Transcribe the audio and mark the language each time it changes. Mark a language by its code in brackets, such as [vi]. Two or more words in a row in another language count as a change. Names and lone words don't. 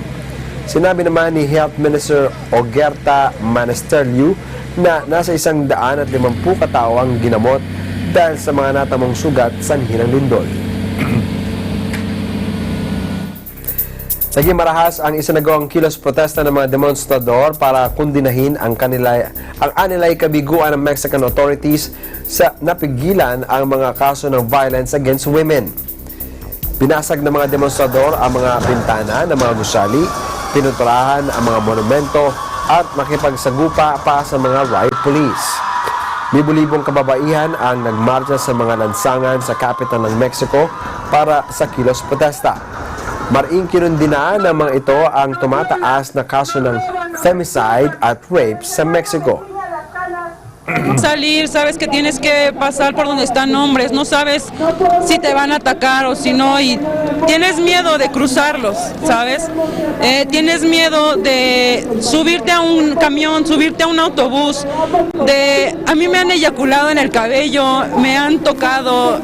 [tl] Sinabi naman ni Health Minister Ogerta Manesterliu na nasa 150 katao ang ginamot dahil sa mga natamong sugat sanhi ng lindol. Naging marahas ang isinagawang kilos protesta ng mga demonstrador para kundinahin ang anilay kabiguan ng [en] Mexican authorities [tl] sa napigilan ang mga kaso ng [en] violence against women. [tl] Binasag ng mga demonstrador ang mga bintana ng mga gusali, pinuturahan ang mga monumento at makipagsagupa pa sa mga [en] riot police. [tl] Libo-libong kababaihan ang nagmarcha sa mga lansangan sa capital ng Mexico para sa kilos protesta. Maring kinundinaan ng mga ito ang tumataas na kaso ng femicide at rape sa Mexico. [es] Salir, sabes que tienes que pasar por donde están hombres, no sabes si te van a atacar o si no, y tienes miedo de cruzarlos, ¿sabes? Tienes miedo de subirte a un camión, subirte a un autobús, a mí me han eyaculado en el cabello, me han tocado.